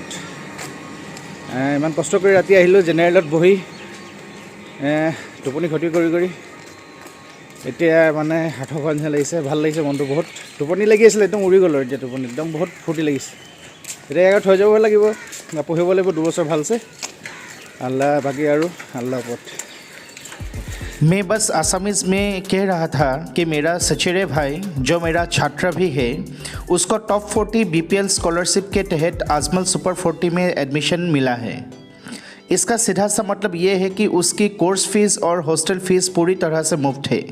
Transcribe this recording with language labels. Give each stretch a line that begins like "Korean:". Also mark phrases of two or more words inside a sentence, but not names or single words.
Assamese: ইমান কষ্ট কৰি ৰাতি আহিলোঁ জেনেৰেলত বহি, টোপনি ক্ষতি কৰি কৰি এতিয়া মানে হাতৰ খোৱা নিচিনা লাগিছে। ভাল লাগিছে মনটো বহুত। টোপনি লাগি আছিলে, একদম উৰি গ'ল আৰু এতিয়া টোপনি একদম বহুত ফূৰ্তি লাগিছে। এতিয়া ইয়াত থৈ যাব লাগিব, পঢ়িব লাগিব 2 বছৰ ভালছে। আল্লাহ বাকী আৰু আল্লাহ ওপৰত।
Hindi: मैं बस आसामीज़ में कह रहा था कि मेरा सचेरे भाई जो मेरा छात्र भी है उसको टॉप 40 बीपीएल स्कॉलरशिप के तहत अजमल सुपर 40 में एडमिशन मिला है। इसका सीधा सा मतलब ये है कि उसकी कोर्स फीस और हॉस्टल फीस पूरी तरह से मुफ्त है।